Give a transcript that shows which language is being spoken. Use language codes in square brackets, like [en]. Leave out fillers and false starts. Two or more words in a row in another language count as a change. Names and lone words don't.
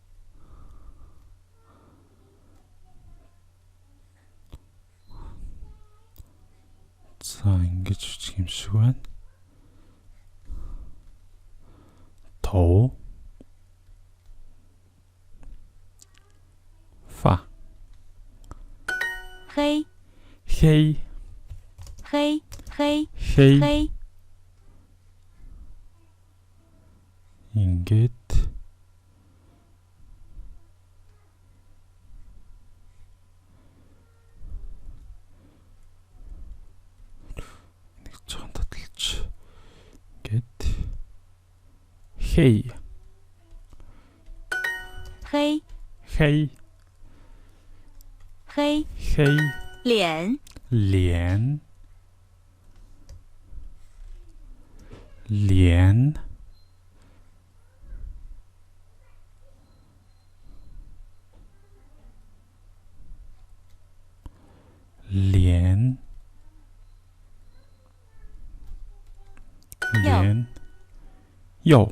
[mn] 头 шиг байна. [zh] 頭 фа 黑 хей 黑黑 хей 黑 [mn] ингээд нэг жоохон таталж ингээд хей [zh] 黑 хей 黑 хей 脸脸 脸 脸 脸 右